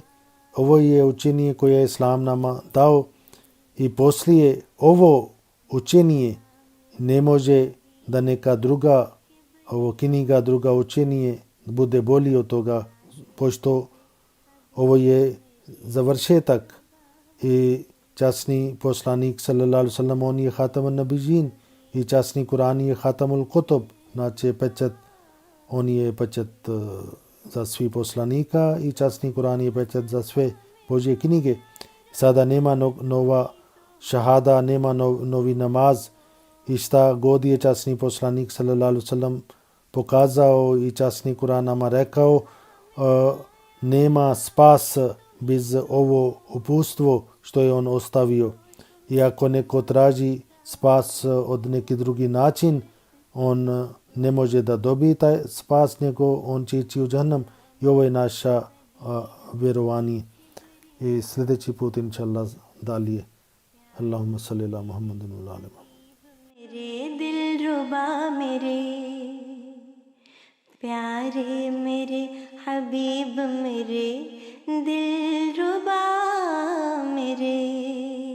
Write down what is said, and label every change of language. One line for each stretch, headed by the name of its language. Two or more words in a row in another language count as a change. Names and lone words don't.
Bosnian: Ovo je učenje koje je Islam nama dao i poslije ovo učenje ne može da neka druga knjiga, druga učenje bude bolji od toga, pošto ovo je završetak i časni poslanik
Arabic: صلى الله عليه وسلم,
Bosnian: on je
Arabic: خاتم النبيين
Bosnian: i časni Kur'an je
Arabic: خاتم الكتب,
Bosnian: znači pečat, on je pečat za svi poslanika i časni Kur'an je pečat za sve Božje knjige. Sada nema nova šahada, nema novi namaz i šta god je časni poslanik
Arabic: صلى الله عليه وسلم
Bosnian: pokazao i časni Kur'an nama rekao, nema spas bez ovo upustvo što je on ostavio. I ako neko traži spas od neki drugi način, on ne može da dobije taj spas, nego on će ići u džahannam. I ovo je naša vjerovanje. I sljedeći put,
Arabic: إن شاء الله,
Bosnian: dalje.
Arabic: اللهم صل على محمد وعلى محمد.
Hindi: मेरे दिलरुबा मेरे प्यारे मेरे हबीब मेरे दिलरुबा मेरे